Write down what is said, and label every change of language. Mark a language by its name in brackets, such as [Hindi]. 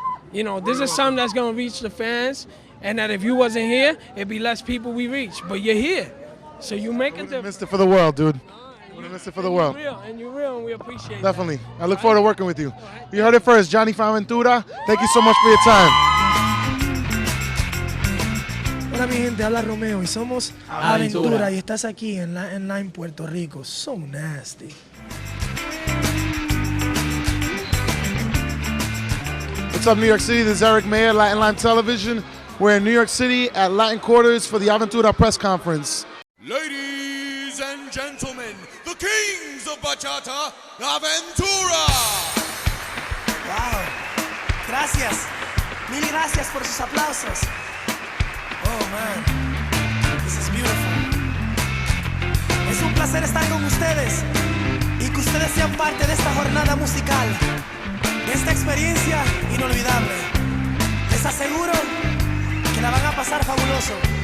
[English] This is something that's going to reach the fans, and that if you wasn't here, it'd be less people we reach. But you're here, so you make a difference. Missed it for the world, dude. Would have missed it for the world. You're real, and we appreciate Definitely. that. I look forward to working with you. You heard it first, Johnny from Aventura. Thank you so much for your time. [Spanish] Hola mi gente, habla Romeo y somos Aventura y estás aquí en Latin Lime, Puerto Rico. [English] So nasty. What's up, New York City? This is Eric Mayer, Latin Lime Television. We're in New York City at Latin Quarters for the Aventura press conference. Ladies and gentlemen, the Kings of Bachata, Aventura! [Spanish] Wow. Gracias. Mil gracias por sus aplausos. [English] Oh man, this is beautiful. [Spanish] Es un placer estar con ustedes y que ustedes sean parte de esta jornada musical, de esta experiencia inolvidable. Les aseguro que la van a pasar fabuloso.